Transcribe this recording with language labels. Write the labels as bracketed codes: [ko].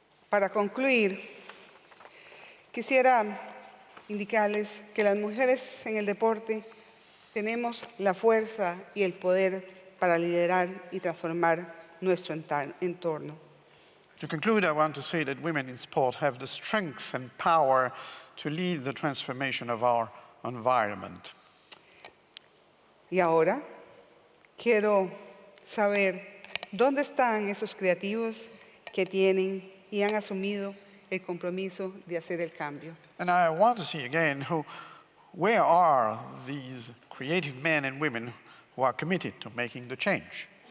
[es] Para concluir, quisiera indicarles que las mujeres en el deporte tenemos la fuerza y el poder para liderar y transformar nuestro entorno. [en] To conclude, I want to say that women in sport have the strength and power to lead the transformation of our environment. [es] Y ahora quiero saber dónde están esos creativos que tienen y han asumido el compromiso de hacer el cambio. [en] And I want to see again where are these creative men and women who are committed to making the change?